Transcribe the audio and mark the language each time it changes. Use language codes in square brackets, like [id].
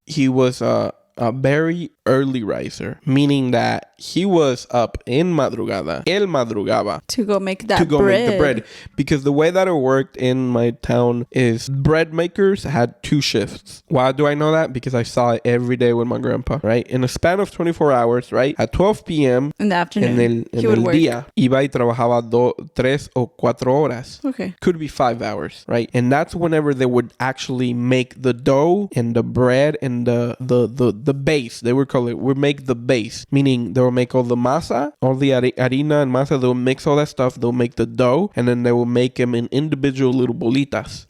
[en] He was a very early riser, meaning that he was up in madrugada. [es] Él madrugaba. [en] To go make that To go bread. make the bread. Because the way that it worked in my town is bread makers had 2 shifts. Why do I know that? Because I saw it every day with my grandpa, right? In a span of 24 hours, right? At 12 p.m. In the afternoon. [es] en [en] he would [es] el [en] work. [es] día, iba y trabajaba 3 o 4 horas. [en] Okay. Could be 5 hours, right? And that's whenever they would actually make the dough and the bread and the base. They would call it, would make the base, meaning they will make all the masa, all the harina and masa. They will mix all that stuff. They'll make the dough, and then they will make them in individual little bolitas.